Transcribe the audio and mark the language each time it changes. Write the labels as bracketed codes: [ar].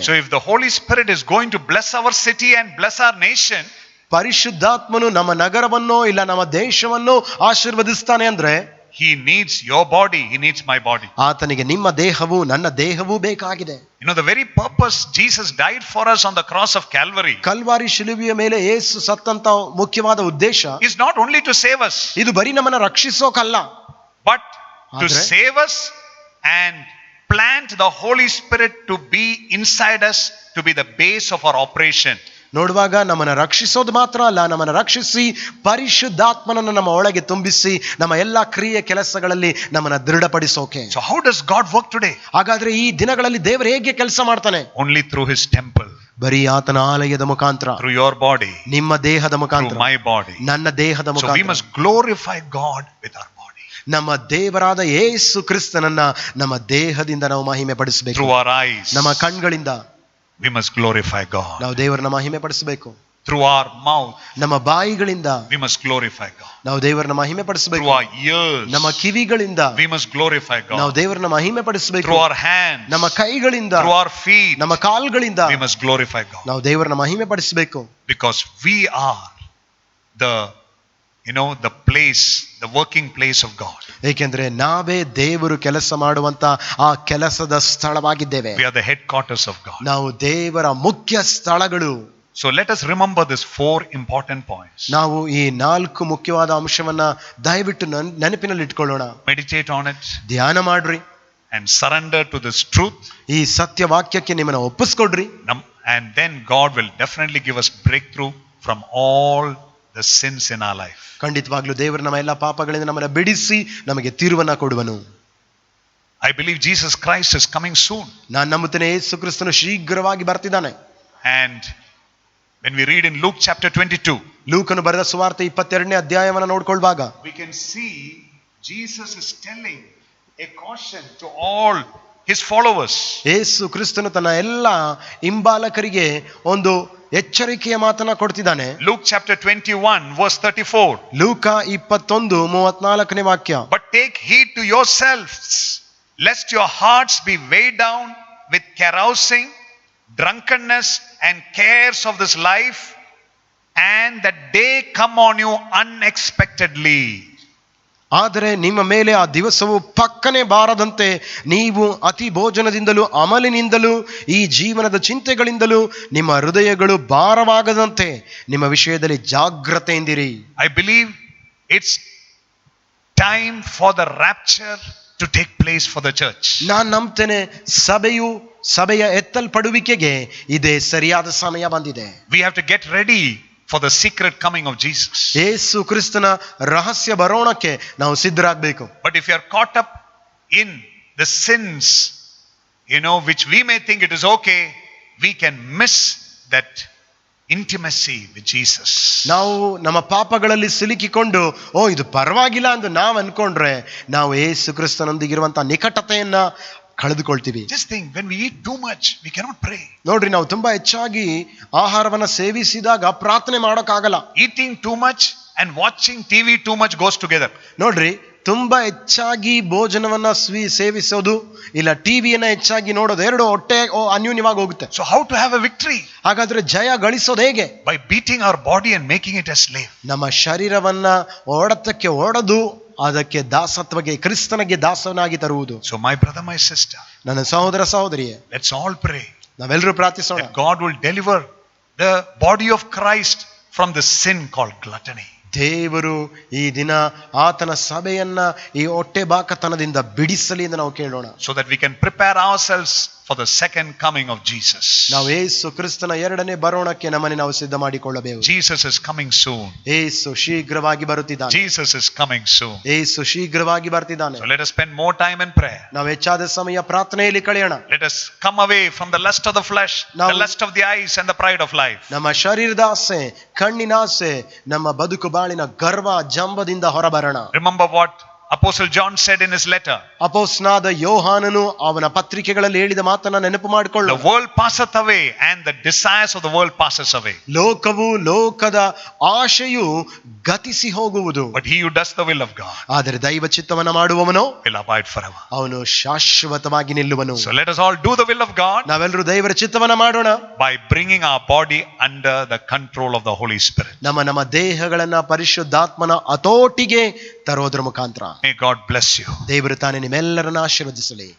[en] So if the Holy Spirit is going to bless our city and bless our nation, [kn] ಪರಿಶುದ್ಧಾತ್ಮನು ನಮ್ಮ ನಗರವನ್ನು ಇಲ್ಲ ನಮ್ಮ ದೇಶವನ್ನು ಆಶೀರ್ವದಿಸ್ತಾನೆ ಅಂದ್ರೆ, [en] he needs your body, he needs my body. [kn] ಆತನಿಗೆ ನಿಮ್ಮ ದೇಹವು ನನ್ನ ದೇಹವೂ ಬೇಕಾಗಿದೆ. [en] You know, the very purpose Jesus died for us on the cross of Calvary [kn] Calvary ಶಿಲುಬೆಯ ಮೇಲೆ ಯೇಸು ಸತ್ತಂತ ಮುಖ್ಯವಾದ ಉದ್ದೇಶ [en] is not only to save us, [kn] ಇದು ಬರೀ ನಮ್ಮನ್ನ ರಕ್ಷಿಸೋಕಲ್ಲ, [en] but to save us and plant the Holy Spirit to be inside us, to be the base of our operation. [kn] ನೋಡುವಾಗ ನಮ್ಮನ್ನ ರಕ್ಷಿಸೋದು ಮಾತ್ರ ಅಲ್ಲ, ನಮ್ಮನ್ನ ರಕ್ಷಿಸಿ ಪರಿಶುದ್ಧಾತ್ಮನನ್ನು ನಮ್ಮ ಒಳಗೆ ತುಂಬಿಸಿ ನಮ್ಮ ಎಲ್ಲಾ ಕ್ರಿಯೆ ಕೆಲಸಗಳಲ್ಲಿ ನಮ್ಮನ್ನ ದೃಢಪಡಿಸೋಕೆ. [en] So how does God work today? [kn] ಹಾಗಾದ್ರೆ ಈ ದಿನಗಳಲ್ಲಿ ದೇವರು ಹೇಗೆ ಕೆಲಸ ಮಾಡ್ತಾನೆ? [en] Only through his temple, [kn] ಬರೀ ಆತನ ಆಲಯದ ಮುಖಾಂತರ, [en] through your body, [kn] ನಿಮ್ಮ ದೇಹದ [en] through [kn] ಮುಖಾಂತರ, [en] my body. [kn] ನನ್ನ ದೇಹದ [en] So we [kn] ಮುಖಾಂತರ. [en] must glorify God with our body. [kn] ನಮ್ಮ ದೇವರಾದ ಯೇಸು ಕ್ರಿಸ್ತನನ್ನ ನಮ್ಮ ದೇಹದಿಂದ ನಾವು ಮಹಿಮೆ ಪಡಿಸಬೇಕು. [en] Through our eyes, [kn] ನಮ್ಮ ಕಣ್ಗಳಿಂದ [en] we must glorify God. [kn] ನಾವು ದೇವರನ್ನ ಮಹಿಮೆ ಪಡಿಸಬೇಕು. [en] Through our mouth, [kn] ನಮ್ಮ ಬಾಯಿಗಳಿಂದ [en] we must glorify God. [kn] ನಾವು ದೇವರನ್ನ ಮಹಿಮೆ ಪಡಿಸಬೇಕು. [en] Through our ears, [kn] ನಮ್ಮ ಕಿವಿಗಳಿಂದ [en] we must glorify [kn] ನಾವು [en] God. [kn] ದೇವರನ್ನ ಮಹಿಮೆ ಪಡಿಸಬೇಕು. [en] Through our hands, [kn] ನಮ್ಮ ಕೈಗಳಿಂದ, [en] through our feet, [kn] ನಮ್ಮ ಕಾಲ್ಗಳಿಂದ [en] we must glorify God. [kn] ನಾವು ದೇವರನ್ನ ಮಹಿಮೆ ಪಡಿಸಬೇಕು. [en] Because we are the place, the working place of God. [kn] ಏಕೆಂದ್ರೆ ನಾವೇ ದೇವರು ಕೆಲಸ ಮಾಡುವಂತ ಆ ಕೆಲಸದ ಸ್ಥಳವಾಗಿದ್ದೇವೆ. [en] We are the headquarters of God. [kn] ನಾವು ದೇವರ ಮುಖ್ಯ ಸ್ಥಳಗಳು. [en] So let us remember these 4 important points. [kn] ನಾವು ಈ 4 ಮುಖ್ಯವಾದ ಅಂಶವನ್ನ ದಯವಿಟ್ಟು ನೆನಪಿನಲ್ಲಿ ಇಟ್ಕೊಳ್ಳೋಣ. [en] Meditate on it [kn] ಧ್ಯಾನ ಮಾಡ್ರಿ. [en] and surrender to this truth, [kn] ಈ ಸತ್ಯ ವಾಕ್ಯಕ್ಕೆ ನಿಮ್ಮನ್ನ ಒಪ್ಪಿಸ್ಕೊಡ್ರಿ. [en] and then God will definitely give us breakthrough from all the sins in our life. [kn] ಖಂಡಿತವಾಗ್ಲೂ ದೇವರು ನಮ್ಮ ಎಲ್ಲ ಪಾಪಗಳಿಂದ ನಮ್ಮನ್ನ ಬಿಡಿಸಿ ನಮಗೆ ತೀರ್ವನ್ನ ಕೊಡುವನು. [en] I believe Jesus Christ is coming soon. [kn] ನಾನು ನಂಬುತ್ತೇನೆ ಯೇಸು ಕ್ರಿಸ್ತನು ಶೀಘ್ರವಾಗಿ ಬರ್ತಿದ್ದಾನೆ. [en] And when we read in Luke chapter 22, [kn] ಲೂಕನು ಬರೆದ ಸುವಾರ್ತೆ 22ನೇ ಅಧ್ಯಾಯವನ್ನು ನೋಡ್ಕೊಳ್ವಾಗ [en] we can see Jesus is telling a caution to all his followers. [kn] ಯೇಸು ಕ್ರಿಸ್ತನು ತನ್ನ ಎಲ್ಲ ಹಿಂಬಾಲಕರಿಗೆ ಒಂದು ಎಚ್ಚರಿಕೆಯ ಮಾತನ್ನ ಕೊಡ್ತಿದ್ದಾನೆ. [en] Luke chapter 21 verse 34. [kn] ಲೂಕ 21:34ನೇ ವಾಕ್ಯ. [en] But take heed to yourselves, lest your hearts be weighed down with carousing, drunkenness and cares of this life, and that day come on you unexpectedly. [kn] ಆದರೆ ನಿಮ್ಮ ಮೇಲೆ ಆ ದಿವಸವು ಪಕ್ಕನೆ ಬಾರದಂತೆ ನೀವು ಅತಿ ಭೋಜನದಿಂದಲೂ ಅಮಲಿನಿಂದಲೂ ಈ ಜೀವನದ ಚಿಂತೆಗಳಿಂದಲೂ ನಿಮ್ಮ ಹೃದಯಗಳು ಭಾರವಾಗದಂತೆ ನಿಮ್ಮ ವಿಷಯದಲ್ಲಿ ಜಾಗೃತೆಯಿಂದಿರಿ. [en] I believe it's time for the rapture to take place for the church. [kn] ನಾನು ನಂಬ್ತೇನೆ ಸಭೆಯ ಎತ್ತಲ್ಪಡುವಿಕೆಗೆ ಇದೇ ಸರಿಯಾದ ಸಮಯ ಬಂದಿದೆ. [en] We have to get ready for the secret coming of Jesus. [kn] ಯೇಸು ಕ್ರಿಸ್ತನ ರಹಸ್ಯ ಬರೋಣಕ್ಕೆ ನಾವು ಸಿದ್ಧರಾಗಬೇಕು. [en] But if you are caught up in the sins, which we may think it is okay, we can miss that intimacy with Jesus. [kn] ನಾವು ನಮ್ಮ ಪಾಪಗಳಲ್ಲಿ ಸಿಲುಕಿಕೊಂಡು ಇದು ಪರವಾಗಿಲ್ಲ ಎಂದು ನಾವು ಅನ್ಕೊಂಡ್ರೆ ನಾವು ಯೇಸು ಕ್ರಿಸ್ತನೊಂದಿಗಿರುವಂತಹ ನಿಕಟತೆಯನ್ನ ಕಳೆದುಕೊಳ್ತೀವಿ. [en] Just think, when we eat too much, we cannot pray. [kn] ನೋಡ್ರಿ, ನಾವು ತುಂಬಾ ಹೆಚ್ಚಾಗಿ ಆಹಾರವನ್ನ ಸೇವಿಸಿದಾಗ ಪ್ರಾರ್ಥನೆ ಮಾಡೋಕ್ಕಾಗಲ್ಲ. [en] Eating too much and watching TV too much goes together. [kn] ನೋಡ್ರಿ, ತುಂಬಾ ಹೆಚ್ಚಾಗಿ ಭೋಜನವನ್ನ ಸೇವಿಸೋದು ಇಲ್ಲ ಟಿವಿಯನ್ನ ಹೆಚ್ಚಾಗಿ ನೋಡೋದು ಎರಡು ಹೊಟ್ಟೆ ಅನ್ಯೂನ್ಯವಾಗಿ ಹೋಗುತ್ತೆ. [en] So how to have a victory? [kn] ಹಾಗಾದ್ರೆ ಜಯ ಗಳಿಸೋದು ಹೇಗೆ? [en] By beating our body and making it a slave. [kn] ನಮ್ಮ ಶರೀರವನ್ನ ಹೊಡೆತಕ್ಕೆ ಹೊಡೆದು ಅದಕ್ಕೆ ದಾಸತ್ವಕ್ಕೆ ಕ್ರಿಸ್ತನಿಗೆ ದಾಸನಾಗಿ ತರುವುದು. [en] So my brother, my sister, [kn] ನನ್ನ ಸಹೋದರ ಸಹೋದರಿಯೇ, [en] let's all pray. [kn] ನಾವೆಲ್ಲರೂ ಪ್ರಾರ್ಥಿಸೋಣ. [en] That God will deliver the body of Christ from the sin called gluttony. [kn] ದೇವರು ಈ ದಿನ ಆತನ ಸಭೆಯನ್ನ ಈ ಹೊಟ್ಟೆ ಬಾಕತನದಿಂದ ಬಿಡಿಸಲಿ ಎಂದು ನಾವು ಕೇಳೋಣ. [en] So that we can prepare ourselves for the second coming of Jesus. [kn] ನಾವು ಯೇಸು ಕ್ರಿಸ್ತನ ಎರಡನೇ ಬರೋಣಕ್ಕೆ ನಮ್ಮನ್ನು ನಾವು ಸಿದ್ಧ ಮಾಡಿಕೊಳ್ಳಬೇಕು. [en] Jesus is coming soon. [kn] ಯೇಸು ಶೀಘ್ರವಾಗಿ ಬರುತ್ತಿದ್ದಾನೆ. [en] Jesus is coming soon. [kn] ಯೇಸು ಶೀಘ್ರವಾಗಿ ಬರ್ತಿದ್ದಾನೆ. [en] So let us spend more time in prayer. [kn] ನಾವು ಹೆಚ್ಚಾದ ಸಮಯ ಪ್ರಾರ್ಥನೆಯಲ್ಲಿ ಕಳೆಯೋಣ. [en] Let us come away from the lust of the flesh, the lust of the eyes and the pride of life. [kn] ನಮ್ಮ ಶರೀರದ ಆಸೆ, ಕಣ್ಣಿನ ಆಸೆ, ನಮ್ಮ ಬದುಕು ಬಾಳಿನ ಗರ್ವ ಜಂಬದಿಂದ ಹೊರಬರೋಣ. [en] Remember what Apostle John said in his letter. [kn] ಅಪೊಸ್ತಲನಾದ ಯೋಹಾನನು ಅವನ ಪತ್ರಿಕೆಗಳಲ್ಲಿ ಹೇಳಿದ ಮಾತನ್ನ ನೆನಪು ಮಾಡಿಕೊಳ್ಳು. [en] The world passeth away and the desires of the world passes away. [kn] ಲೋಕವು ಲೋಕದ ಆಶೆಯು ಗತಿಸಿ ಹೋಗುವುದು. [en] But he who does the will of God [kn] ಆದರೆ ದೈವ ಚಿತ್ತವನ್ನ ಮಾಡುವವನು [en] will abide forever. [kn] ಅವನು ಶಾಶ್ವತವಾಗಿ ನಿಲ್ಲುವನು. [en] So let us all do the will of God [kn] ನಾವೆಲ್ಲರೂ ದೇವರ ಚಿತ್ತವನ್ನ ಮಾಡೋಣ. [en] by bringing our body under the control of the Holy Spirit. [kn] ನಮ್ಮ ದೇಹಗಳನ್ನ ಪರಿಶುದ್ಧಾತ್ಮನ ಹತೋಟಿಗೆ ತರೋದ್ರ ಮುಖಾಂತರ. [en] May God bless you. [kn] ದೇವರು ತಾನೇ ನಿಮ್ಮೆಲ್ಲರನ್ನ ಆಶೀರ್ವದಿಸಲಿ.